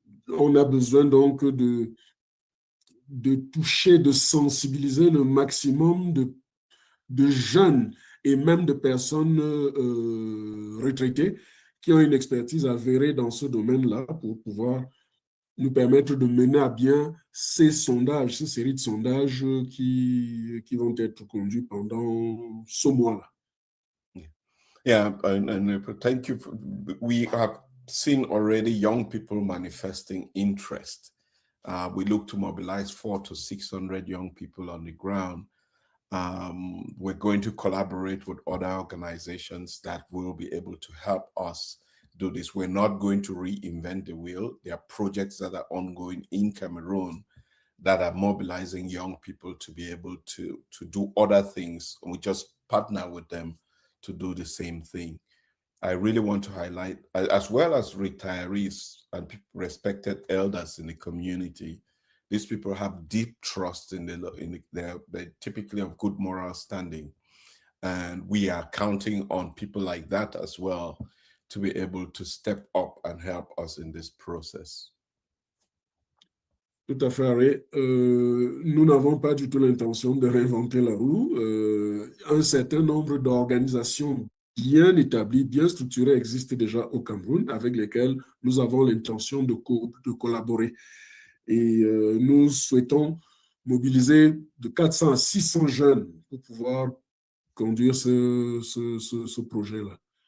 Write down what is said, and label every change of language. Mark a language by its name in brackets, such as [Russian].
[French] On a besoin donc de toucher, de sensibiliser le maximum de jeunes et même de personnes retraitées qui ont une expertise avérée dans ce domaine-là pour pouvoir nous permettre de mener à bien ces sondages, ces séries de sondages qui vont être conduits pendant ce mois-là. [English] Yeah, and thank you. We have seen already young people manifesting interest. We look to mobilize 400 to 600 young people on the ground. We're going to collaborate with other organizations that will be able to help us do this. We're not going to reinvent the wheel. There are projects that are ongoing in Cameroon that are mobilizing young people to be able to do other things. And we just partner with them to do the same thing. I really want to highlight, as well as retirees and respected elders in the community, these people have deep trust in they're typically of good moral standing. And we are counting on people like that as well to be able to step up and help us in this process. [French] Tout à fait, Harry. Nous n'avons pas du tout l'intention de réinventer la roue. Un certain nombre d'organisations bien établies, bien structurées existent déjà au Cameroun, avec lesquelles nous avons l'intention de collaborer. Et nous souhaitons mobiliser de 400 à 600 jeunes pour pouvoir conduire ce projet-là.